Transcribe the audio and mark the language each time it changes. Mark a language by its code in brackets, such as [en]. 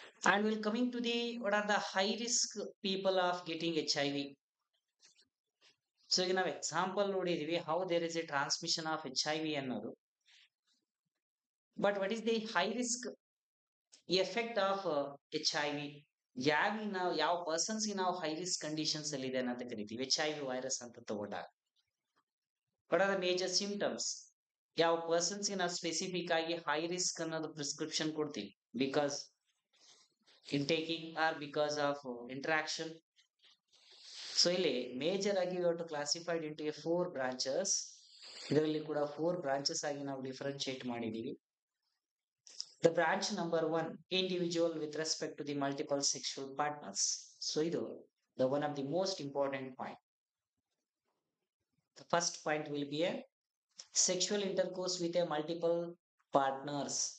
[en] And we'll coming to the what are the high risk people of getting HIV. So, [kn] ಈಗ ನಾವು example ನೋಡಿದೀವಿ [en] how there is a transmission of HIV ಅನ್ನೋದು. But what is the high risk effect of HIV? [kn] ಯಾವ persons ನಾವು high risk conditions ಅಲ್ಲಿ ಇದೆ ಅಂತ ಕರಿತೀವಿ HIV ವೈರಸ್ ಅಂತ ತಗೊಂಡಾಗ. [en] What are the major symptoms? [kn] ಯಾವ ಪರ್ಸನ್ಸ್ ನಾವು ಸ್ಪೆಸಿಫಿಕ್ ಆಗಿ ಹೈ ರಿಸ್ಕ್ ಅನ್ನೋದು ಪ್ರಿಸ್ಕ್ರಿಪ್ಷನ್ ಕೊಡ್ತೀವಿ, [en] Because in taking or because of interaction. [kn] So ಇಲ್ಲಿ ಮೇಜರ್ ಆಗಿ to classified into A 4 branches. ಇದರಲ್ಲಿ ಕೂಡ 4 ಬ್ರಾಂಚಸ್ ಆಗಿ ನಾವು ಡಿಫರೆನ್ಶಿಯೇಟ್ ಮಾಡಿದೀವಿ. [en] The branch number 1, individual with respect to the multiple sexual partners. So, idu the one of the most important point. The first point will be a sexual intercourse with a multiple partners.